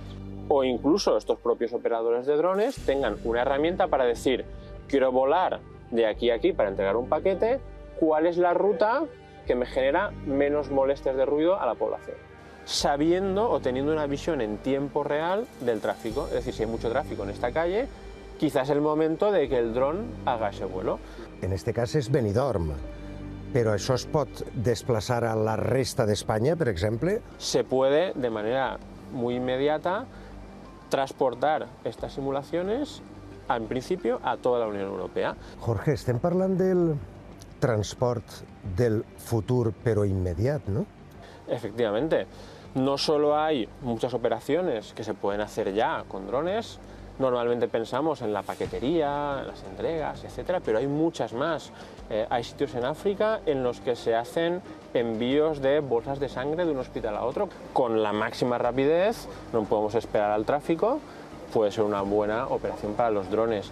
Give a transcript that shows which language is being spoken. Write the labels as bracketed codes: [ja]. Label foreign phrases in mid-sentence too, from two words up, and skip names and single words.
[es] O incluso estos propios operadores de drones tengan una herramienta para decir, quiero volar de aquí a aquí para entregar un paquete, ¿cuál es la ruta que me genera menos molestias de ruido a la población? Sabiendo o teniendo una visión en tiempo real del tráfico. Es decir, si hay mucho tráfico en esta calle, quizás es el momento de que el dron haga ese vuelo. [ca] En este cas és Benidorm, però això es pot desplaçar a la resta d'Espanya, per exemple? [es] Se puede, de manera muy inmediata, transportar estas simulaciones, en principio, a toda la Unión Europea. [ca] Jorge, estem parlant del transport del futur, però immediat, no? [es] Efectivamente. No solo hay muchas operaciones que se pueden hacer ya con drones, normalmente pensamos en la paquetería, en las entregas, etcétera, pero hay muchas más. Hay sitios en África en los que se hacen envíos de bolsas de sangre de un hospital a otro con la máxima rapidez, no podemos esperar al tráfico, puede ser una buena operación para los drones.